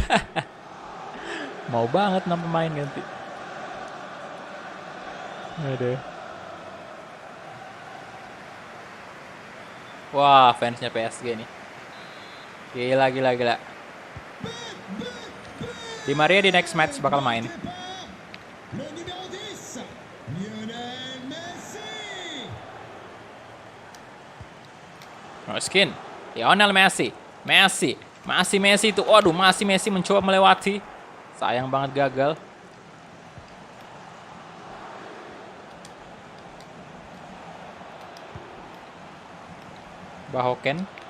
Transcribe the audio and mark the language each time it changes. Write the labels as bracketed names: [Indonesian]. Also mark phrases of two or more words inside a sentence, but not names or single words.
[Indonesian] Mau banget 6 pemain ganti. Aduh. Wah, fansnya PSG nih. Gila. Di Maria di [English] next match [Indonesian] bakal main. [French] Le numéro 10, Lionel Messi. [Indonesian] Moskin, Lionel Messi. Masih Messi itu. Waduh, masih Messi mencoba melewati. Sayang banget gagal. Bahoken.